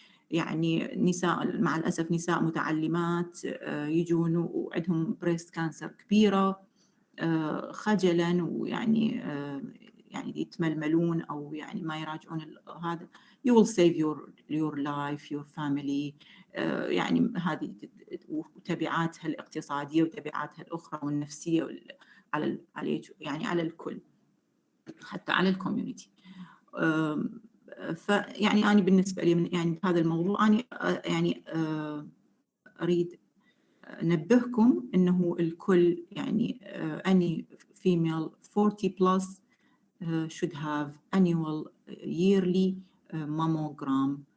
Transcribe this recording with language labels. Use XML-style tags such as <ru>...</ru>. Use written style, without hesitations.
<ar>يعني نساء مع الأسف نساء متعلمات يجون وعندهم breast cancer كبيرة خجلاً، ويعني يعني يتململون أو يعني ما يراجعون هذا.</ar> <en>You will save your life, your family.</en> <ar>يعني هذه وتبعاتها الاقتصادية وتبعاتها الأخرى والنفسية على يعني على الكل، حتى على الكوميونتي. فيعني أنا بالنسبة لي يعني هذا الموضوع أنا يعني أريد أنبهكم إنه الكل يعني</ar> <en>any female 40 plus should have annual yearly mammogram.</en>